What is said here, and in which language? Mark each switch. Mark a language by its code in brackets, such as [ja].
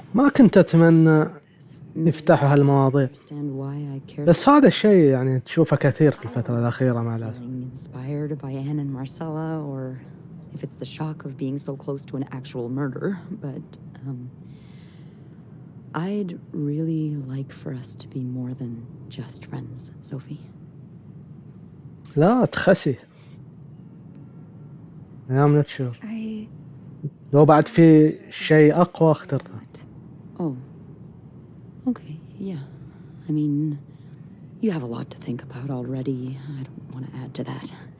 [ar] ما كنت أتمنى يفتحوا هالمواضيع. [en] Understand why I care. [ar] بس هذا الشيء يعني تشوفه كثير في الفترة الأخيرة مع الأسف. [en] Feeling inspired by Anne and Marcella, or if it's the shock of being so close to an actual murder, but I'd really like for us to be more than just friends, Sophie. [ar] لا تخسي. [en] I'm not sure. I... [ar] لو بعد في شيء أقوى اخترته. [en] Oh. Okay, yeah. I mean, you have a lot to think about already. I don't want to add to that.